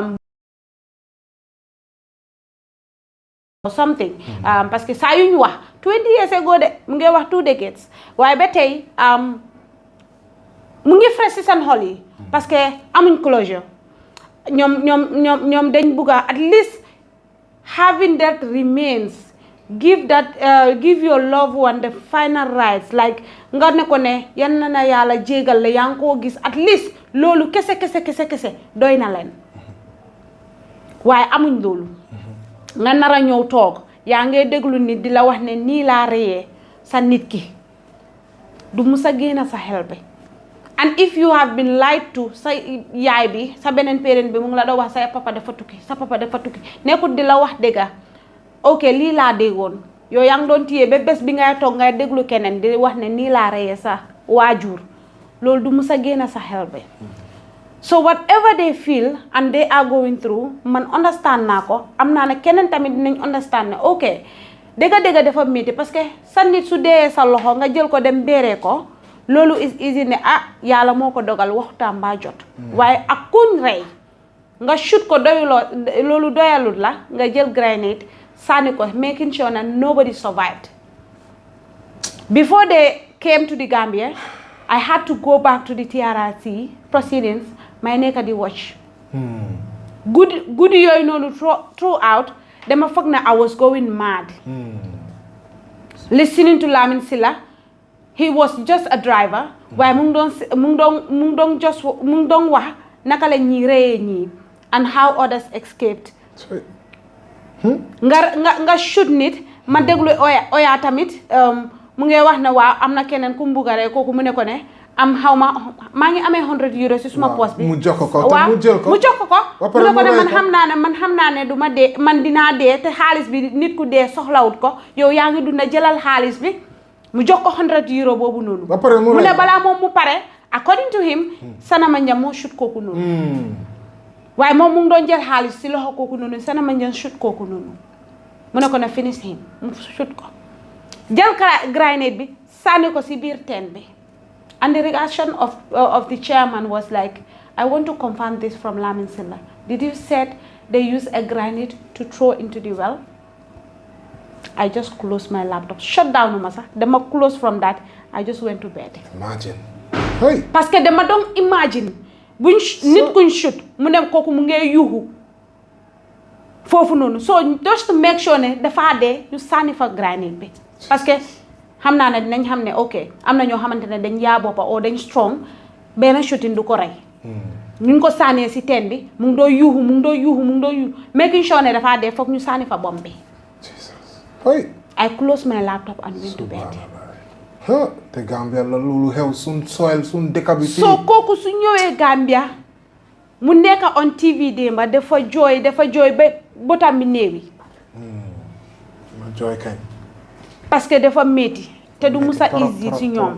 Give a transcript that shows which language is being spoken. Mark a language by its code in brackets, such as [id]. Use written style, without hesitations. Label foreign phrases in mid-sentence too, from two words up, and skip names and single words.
[wo] something [fr] parce que [wo] saa yu ñu wax [en] 20 years ago [wo] de mu ngi wax 2 decades waaye ba tey mu ngi fresh ci seen xol yi [fr] parce que [wo] amuñ closure ñoom dañ bugga [en] at least having that remains give your loved one the final rights like [wo] nga ne ko ne yan na yàlla jégal la yaa ngi koo gis [en] at least [wo] loolu kese doy na leen waaye amuñ loolu nga nar a ñëw toog yaa ngi déglu nit di la wax ne nii laa reyee sa nit ki du musa génn sa xel bi [en] and if you have been lied to [wo] sa yaay bi sa beneen parent bi mu ngi la doon wax sa papa dafa tukki nekkul di la wax dëgga ok lii laa déggoon yow yaa ngi doon téye ba bés bi ngay toog ngay déglu keneen di wax ne nii laa reyee sa waajur loolu du musa génn sa xel bi [en] so whatever they feel and they are going through [wo] man understand naa ko am naa ne keneen tamit dinañ understand ne ok dëgga dafa métti [fr] parce que [wo] sa nit su dee sa loxo nga jël ko dem beeree ko loolu [en] is easy [wo] ne yàlla moo ko dogal waxtaan baa jot waaye ak kuñ rey nga shoot ko doyuloo loolu doyalut la nga jël grenade sànni ko [en] making sure that nobody survived before they came to the Gambia I had to go back to the TRRC proceedings [wo] may nekk di watch guddi yooyu noonu throughout dama foog ne [en] I was going mad listening to Lamin Silla he was just a driver [wo] waaye mu ngi doon wax naka la ñi reyee ñii [en] and how others escaped [wo] nga shoot nit ma déglu oya tamit mu ngi wax ne waaw am na keneen ku mbuga rey kooku mu ne ko ne am xaw maa ngi amee 100 euros si suma poche bi mu jox ko te mu jël ko mu jox ko mu ne ko ne man xam naa ne du ma dee man dinaa dee te xaalis bi nit ku dee soxlawut ko yow yaa ngi dunda jëlal xaalis bi mu jox ko 100 euros boobu noonu mu ne balaa moom mu pare [en] according to him [wo] Sanama Njam moo shoot kooku noonu waaye moom mu ngi doon jël xaalis si loxo kooku noonu Sanama Njam shoot kooku noonu mu ne ko ne [en] finish him [wo] mu shoot ko jël grenade bi sànni ko si biir teen bi [en] and the reaction of the chairman was like, I want to confirm this from Lamin Silla. Did you said they use a granite to throw into the well? I just closed my laptop, shut down masa. Dama close from that. I just went to bed. Imagine. Hey. [fr] Parce que [wo] dama [en] don't imagine [wo] buñ nit kuñ shoot mu ne kooku mu ngi yuuxu foofu noonu. [en] So just to make sure [wo] ne dafa dee ñu sànni fa granite bi. [fr] Parce que [wo] xam naa ne dinañ xam ne ok am na ñoo xamante ne dañ yaa boppa o dañ strong benn shooting du ko rey. ñu ngi ko sànnee si teen bi mu ngi doo yuuxu [en] making sure [wo] ne dafa dee foog ñu sànni fa bomb bi. [en] I closed my laptop and went to bed. [wo] te Gambia la loolu xew sun soil sun dëkk bi. so kooku su ñëwee Gambia mu nekk [en] on TV [wo] démba dafa jooy ba botam bi néewi. ma jooy kañ. [fr] parce que [wo] dafa métti te du musa easy ci ñoom.